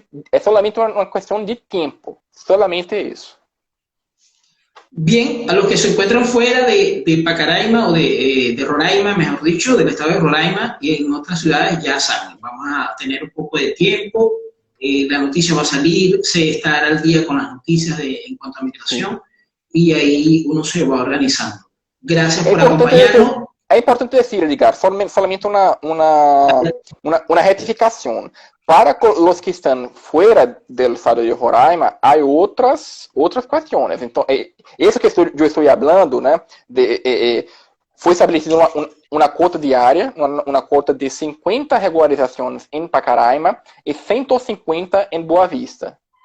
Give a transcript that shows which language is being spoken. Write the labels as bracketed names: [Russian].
[Portuguese] É solamente uma questão de tempo. Solamente isso. [Spanish] Bien, a los que se encuentran fuera de Pacaraima o de Roraima, mejor dicho, del estado de Roraima y en otras ciudades, ya saben, vamos a tener un poco de tiempo, la noticia va a salir, se estará al día con las noticias en cuanto a migración, y ahí uno se va organizando. Gracias por acompañarnos. [Portuguese] É importante dizer, Edgar, solamente uma retificação. Para os que estão fora do estado de Roraima, há outras questões. Então, isso que eu estou falando, né, foi estabelecida uma cota diária, uma cota de 50 regularizações em Pacaraima e 150 em Boa Vista.